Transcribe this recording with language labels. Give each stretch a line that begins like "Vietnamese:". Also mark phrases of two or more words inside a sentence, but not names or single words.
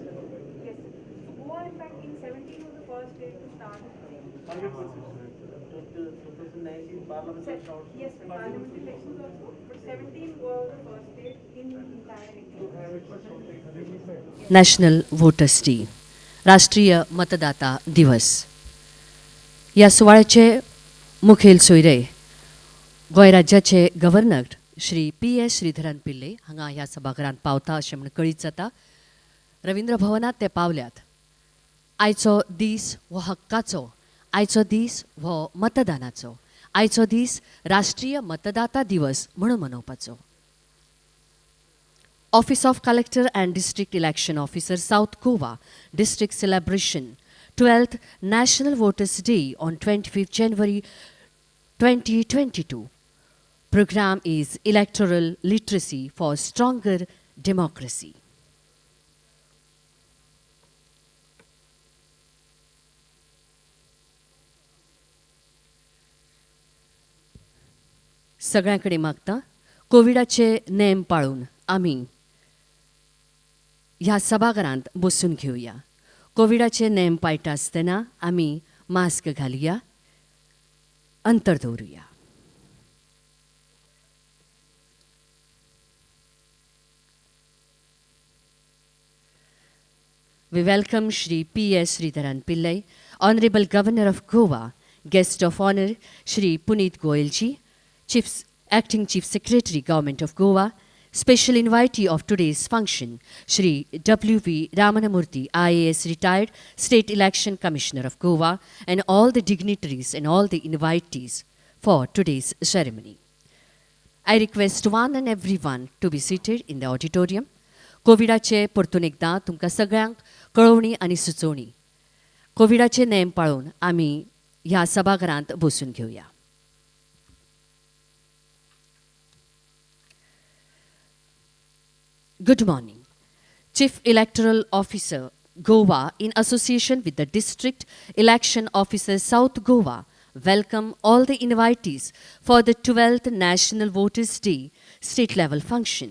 English: Yes. So Goa, in fact, in 17 was the first state to start. 2019 parliament. Yes, parliament elections also, but 17 was the first state in entire India. National Voters Day,
Konkani: राष्ट्रीय मतदाता दिवस. ह्या सुवाळ्याचे मुखेल सोयरे गोंय राज्याचे गव्हर्नर श्री PS श्रीधरन पिल्ले हांगा ह्या सभाघरांत पावता अशें म्हण कळीत जाता. रवींद्र भवनात ते पावल्यात. आयचो दीस हो हक्काचो, आयचो दीस हो मतदानाचो, आयचो दीस राष्ट्रीय मतदाता दिवस म्हणून मनोवपाचो.
English: Office of Collector and District Election Officer, South Goa District Celebration 12th National Voters Day on 25th January 2022. Program is Electoral Literacy for Stronger Democracy.
Konkani: सगळ्यांकडे मागता कोविडाचे नेम पाळून आमी ह्या सभाघरांत बसून घेवया. कोविडाचे नेम पाळटा आसतना आमी मास्क घालुया, अंतर दवरुया.
English: We welcome Shri PS Sridharan Pillai, Honorable Governor of Goa, Guest of Honor Shri Puneet Goyalji, Acting Chief Secretary, Government of Goa, Special invitee of today's function, Shri W.V. Ramanamurthy, IAS retired State Election Commissioner of Goa, and all the dignitaries and all the invitees for today's ceremony. I request one and everyone to be seated in the auditorium.
Konkani: कोविडाचे परतून एकदां तुमकां सगळ्यांक कळवणी आनी सुचोवणी. कोविडाचे नेम पाळून आमी ह्या सभाघरांत बसून घेवया.
English: Good morning. Chief Electoral Officer, Goa, in association with the District Election Officer, South Goa, welcome all the invitees for the 12th National Voters Day state level function.